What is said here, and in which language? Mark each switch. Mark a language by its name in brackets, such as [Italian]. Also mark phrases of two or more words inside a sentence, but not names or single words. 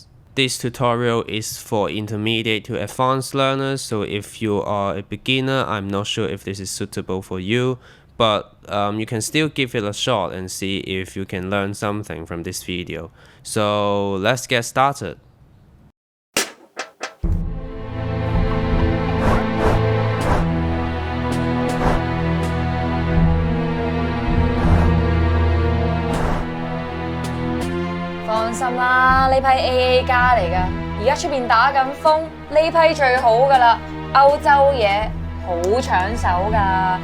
[English] This tutorial is for intermediate to advanced learners, so if you are a beginner, I'm not sure if this is suitable for you, but you can still give it a shot and see if you can learn something from this video. So let's get started. [Cantonese] 放心啦，呢批 AA 加嚟㗎，而家出邊打緊風，呢批最好㗎啦，歐洲嘢好搶手㗎。